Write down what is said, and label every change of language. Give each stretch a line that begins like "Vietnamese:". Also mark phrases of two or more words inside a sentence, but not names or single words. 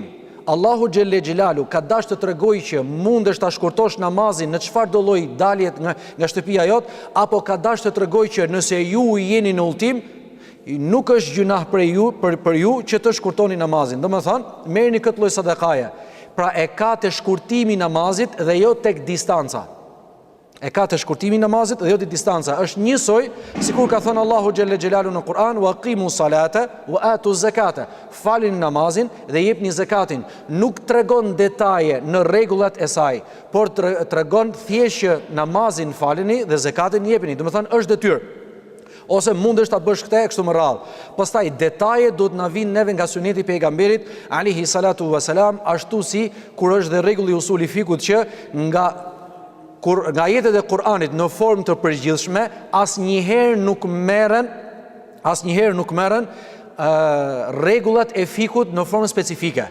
Albanian: Allahu
Arabic: جل جلاله
Albanian: ka dashur të tregojë që mundesh ta shkurtosh namazin në çfarë do lloj dalje nga shtëpia jot, apo ka dashur të tregojë që nëse ju jeni në udhtim, nuk është gjunah për ju që të shkurtoni namazin. Domethënë, merrni këtë lloj sadakaje. Pra e ka të shkurtimi namazit dhe jo tek distanca. E ka të shkurtimi namazit dhe jo tek distanca. Është njësoj sikur ka thënë Allahu
Arabic: جل جلاله
Albanian: në Kur'an
Arabic: وأقيموا الصلاة وآتوا الزكاة.
Albanian: Falin namazin dhe jepni zakatin. Nuk tregon detaje në rregullat e saj, por tregon thjesht që namazin faleni dhe zakatin jepni. Domethënë është detyrë. Ose mundesh ta bësh këtë kështu më radh. Pastaj detaje do të na vinë neve nga suneti I pejgamberit
Arabic: عليه الصلاة والسلام,
Albanian: ashtu si kur është dhe rregulli usuli fikut që nga ajetet e Kur'anit në formë të përgjithshme asnjëherë nuk merren rregullat e fikut në formë specifike.